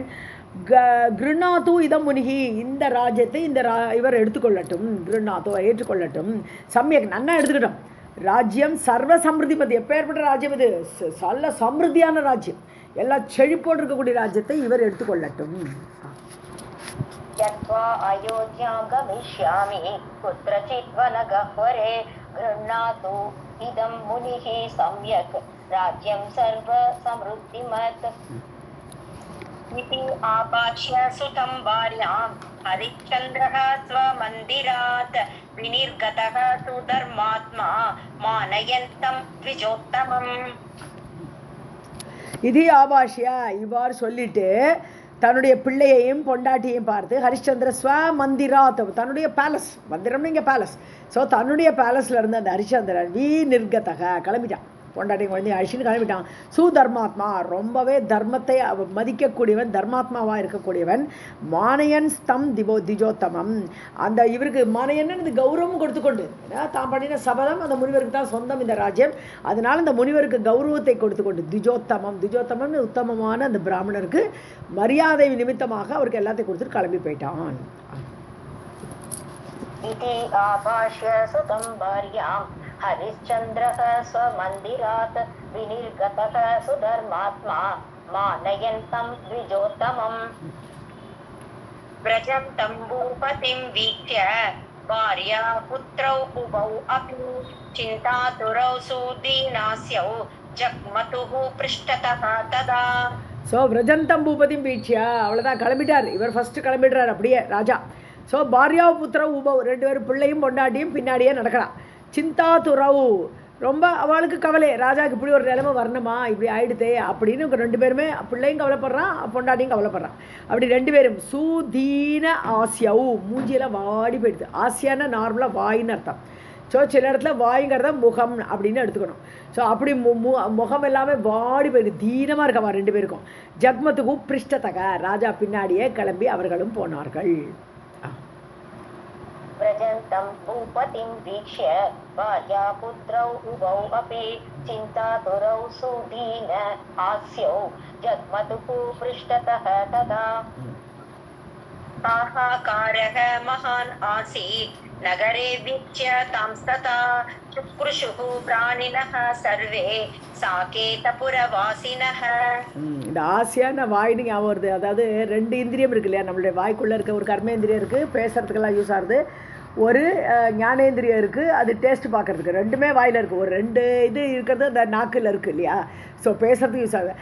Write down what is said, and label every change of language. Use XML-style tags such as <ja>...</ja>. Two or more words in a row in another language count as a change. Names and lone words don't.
<sa>गृह्णातु इदं मुनिः,</sa> <ta>இந்த ராஜ்யத்தை இவர் எடுத்துக்கொள்ளட்டும். கிருண்ணாத்தோ ஏற்றுக்கொள்ளட்டும். சமயக் நன்னா எடுத்துக்கிட்டோம்.</ta> <sa>राज्यं सर्व समृद्धिमत्,</sa> <ta>எப்பேற்பட்ட ராஜ்யம் இது? நல்ல சமிருத்தியான ராஜ்யம், எல்லாம் செழிப்போடு இருக்கக்கூடிய ராஜ்யத்தை இவர் எடுத்துக்கொள்ளட்டும்.</ta> <sa>अयोध्यां गमिष्यामि कुत्रचित् वनगह्वरे गृह्णातु इदं मुनिः सम्यक् राज्यं सर्व समृद्धिमत्. इति आपाक्ष्य सुतं भार्यां हरिश्चन्द्रः स्वमन्दिरात् विनिर्गतः सुधर्मात्मा मानयन्तं द्विजोत्तमम्.</sa> <ta>இது ஆபாஷியா, இவ்வாறு சொல்லிட்டு தன்னுடைய பிள்ளையையும் பொண்டாட்டியையும் பார்த்து</ta> <sa>हरिश्चन्द्र स्व मन्दिरात्,</sa> <ta>தன்னுடைய பேலஸ், மந்திரம்னு இங்கே பேலஸ். ஸோ தன்னுடைய பேலஸில் இருந்த அந்த ஹரிச்சந்திரன் கிளம்பிட்டான். பொண்டாட்டியும் குழந்தையும் அழிச்சுன்னு கிளம்பிட்டான். சுதர்மாத்மா, ரொம்பவே தர்மத்தை மதிக்கக்கூடியவன், தர்மாத்மாவாக இருக்கக்கூடியவன்.</ta> <sa>मानयन् स्तं द्विजोत्तमम्,</sa> <ta>அந்த இவருக்கு மானயன்னு கௌரவம் கொடுத்துக்கொண்டு, தான் பண்ணின சபதம் அந்த முனிவருக்கு தான் சொந்தம் இந்த ராஜ்யம். அதனால் இந்த முனிவருக்கு கௌரவத்தை கொடுத்துக்கொண்டு திஜோத்தமம்னு உத்தமமான அந்த பிராமணருக்கு மரியாதை நிமித்தமாக அவருக்கு எல்லாத்தையும் கொடுத்துட்டு கிளம்பி போயிட்டான்.</ta> <sa>हरिश्चन्द्रः स्वमन्दिरात् विनिर्गतः सुधर्मात्मा मानयन्तं द्विजोत्तमम्. व्रजन्तं भूपतिं वीक्ष्य भार्या पुत्रौ उभौ अपि चिन्तातुरौ सुदीनास्यौ जग्मतुः पृष्ठतः तदा.</sa> <ta>ஸோ</ta> <sa>व्रजन्तं भूपतिं वीक्ष्य,</sa> <ta>அவ்வளோதான், கிளம்பிட்டார் இவர். ஃபஸ்ட்டு கிளம்பிடுறார் அப்படியே ராஜா. ஸோ</ta> <sa>भार्या पुत्र उभौ,</sa> <ta>2 பேரும் பிள்ளையும் பொண்டாட்டியும் பின்னாடியே நடக்கிறான். சிந்தாதுரவு, ரொம்ப அவளுக்கு கவலை, ராஜாவுக்கு இப்படி ஒரு நிலைமை வரணுமா, இப்படி ஆயிடுதே அப்படின்னு. இவங்க 2 பேருமே, பிள்ளையும் கவலைப்படுறான், பொண்டாட்டியும் கவலைப்படுறான். அப்படி 2 பேரும் சுதீன ஆசியாவு, மூஞ்சியெல்லாம் வாடி போயிடுது. ஆசியானா நார்மலாக வாயின்னு அர்த்தம். ஸோ சில இடத்துல வாய்ங்கிறத முகம் அப்படின்னு எடுத்துக்கணும். ஸோ அப்படி முகம் எல்லாமே வாடி போயிருக்கு, தீனமாக இருக்கவா 2 பேருக்கும்.</ta> <sa>जग्मतुः पृष्ठतः,</sa> <ta>ராஜா பின்னாடியே கிளம்பி அவர்களும் போனார்கள்.</ta> <sa>व्रजन्तं भूपतिं वीक्ष्य भार्यापुत्रौ उभौ अपि चिन्तातुरौ सुदीन हास्यौ जग्मतुः पृष्ठतः तदा हाहाकारः महान् आसीत् नगरे वीक्ष्य तांस्तथा चुक्रुषुः प्राणिनः सर्वे साकेतपुरवासिनः.</sa> <ta>இந்த ஆசியான வாயின்னு ஞாபகம் வருது. அதாவது 2 இந்திரியம் இருக்கு இல்லையா, நம்மளுடைய வாய்க்குள்ளே இருக்க ஒரு கர்மேந்திரியம் இருக்குது, பேசுறதுக்கெல்லாம் யூஸ் ஆகுது. ஒரு ஞானேந்திரியம் இருக்குது, அது டேஸ்ட் பார்க்குறதுக்கு. 2மே வாயில் இருக்குது. ஒரு 2 இது இருக்கிறது அந்த நாக்கில் இருக்குது இல்லையா. ஸோ பேசுறதுக்கு யூஸ் ஆகுது.</ta>